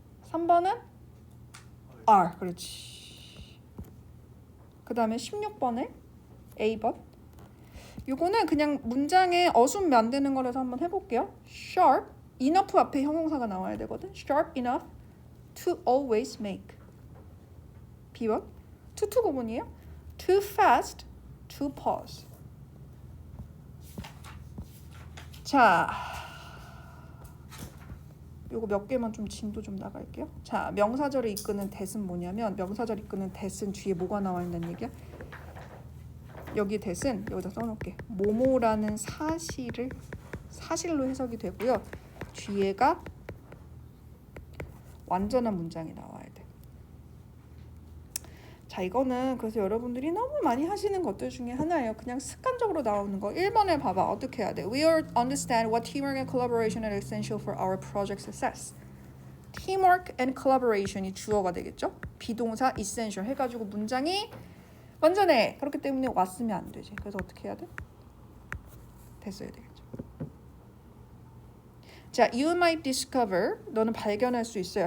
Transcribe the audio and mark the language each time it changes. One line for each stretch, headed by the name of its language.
Korean: 3번은 are 그렇지. 그다음에 16번에 A번. 요거는 그냥 문장에 어순 만드는 거라서 한번 해볼게요.
English: Sharp enough
Korean: 앞에 형용사가 나와야 되거든.
English: Sharp enough to always make. B번.
Korean: 투투 구문이에요.
English: Too fast to pause.
Korean: 자, 요거 몇 개만 좀 진도 좀 나갈게요. 자, 명사절을 이끄는 that은 뭐냐면 명사절 이끄는 that은 뒤에 뭐가 나와 있는 얘기야? 여기 that은 여기다 써놓을게. 뭐뭐라는 사실로 해석이 되고요. 뒤에가 완전한 문장이 나와야 돼. 자, 이거는 그래서 여러분들이 너무 많이 하시는 것들 중에 하나예요. 그냥 습관적으로 나오는 거. 1번에 봐봐. 어떻게 해야 돼?
English: We all understand what teamwork and collaboration are essential for our project success. Teamwork and collaboration
Korean: 이 주어가 되겠죠? 비동사 essential 해가지고 문장이 완전해. 그렇기 때문에 왔으면 안 되지. 그래서 어떻게 해야 돼? 됐어야 되겠죠. 자,
English: you might discover
Korean: 너는 발견할 수 있어요.